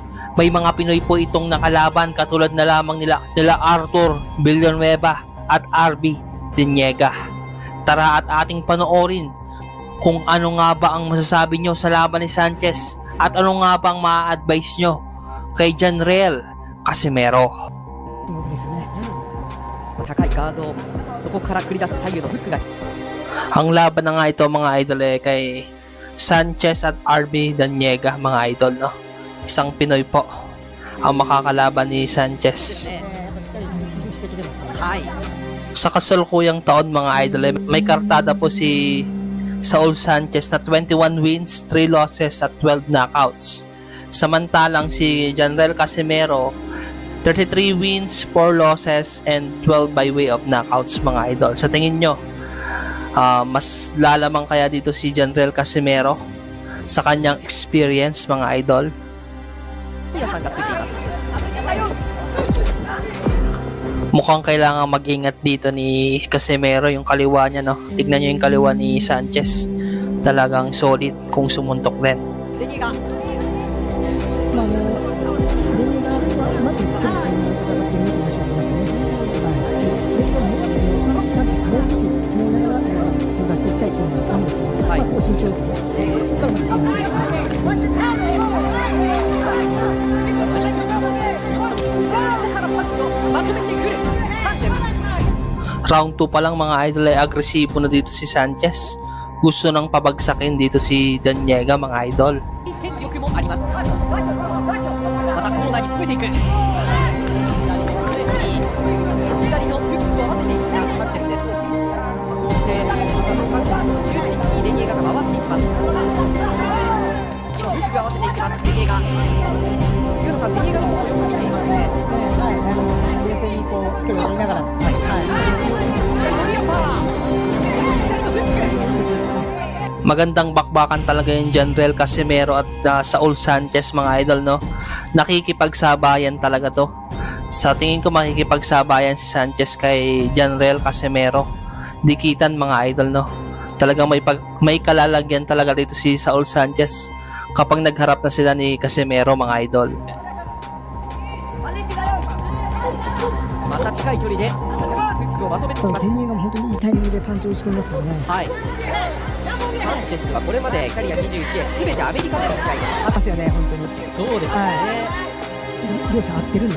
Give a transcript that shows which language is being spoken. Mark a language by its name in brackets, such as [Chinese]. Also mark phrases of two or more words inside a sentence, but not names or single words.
[Filipino] May mga Pinoy po itong nakalaban katulad na lamang nila Arthur Villanueva at RB Diniega. Tara at ating panoorin kung ano nga ba ang masasabi nyo sa laban ni Sanchez at ano nga bang ma-advise nyo kay Janriel Casimero. [Japanese] 高いガードをそこから繰り出す左右のフックが [Filipino] Ang laban na nga ito mga idol kay Sanchez at RB Daniega mga idol, no? Isang Pinoy po ang makakalaban ni Sanchez. [Japanese] はい [Filipino] Sa kasalukuyang taon mga idol may kartada po si Saul Sanchez na [English] 21 wins, 3 losses [Filipino] at [English] 12 knockouts. [Filipino] Samantalang si Janriel Casimero [English] 33 wins, 4 losses, and 12 by way of knockouts [Filipino] mga idol. Sa tingin nyo, mas lalamang kaya dito si Janriel Casimero sa kanyang experience mga idol? [Japanese] 皆さんがついています [Filipino] Mukhang kailangan mag-ingat dito ni Casimero yung kaliwa niya, no? Tignan nyo yung kaliwa ni Sanchez. Talagang solid kung sumuntok din. [Japanese] デニーがデニーガはうまく距離を取りながら戦っている印象がありますね。デニーガもサンチェスもう少し詰めながら手を出していきたいというのがあるんですが、ここ慎重ですね。ここからまた攻めていきます。からパンチをまとめてくるサンチェス [Filipino] Round 2 pa lang mga idol ay agresibo na dito si Sanchez. Gusto nang pabagsakin dito si Daniega mga idol. [Japanese] 戦力もありますまたコーナーに詰めていく左のフックを合わせていったサンチェスですそしてサンチェスの中心にデニエガが回っていきます右のフックを合わせていきますデニエガユーロさんデニエガの方をよく見ていますね冷静にこう距離を取りながら、左のパワー左のフック [Filipino] Magandang bakbakan talaga yung Janriel Casimero at Saul Sanchez mga idol, no? Nakikipagsabayan talaga to. Sa tingin ko makikipagsabayan si Sanchez kay Janriel Casimero. Dikitan mga idol, no? Talagang may kalalagyan talaga dito si Saul Sanchez kapag nagharap na sila ni Casimero mga idol. [Japanese] また近い距離でフックをまとめてきますただデニーガも本当にいいタイミングでパンチを打ち込みますからね。はいサンチェスはこれまでキャリア21試合すべてアメリカでの試合です合ってますよね本当に。そうですね、両者合ってるんで。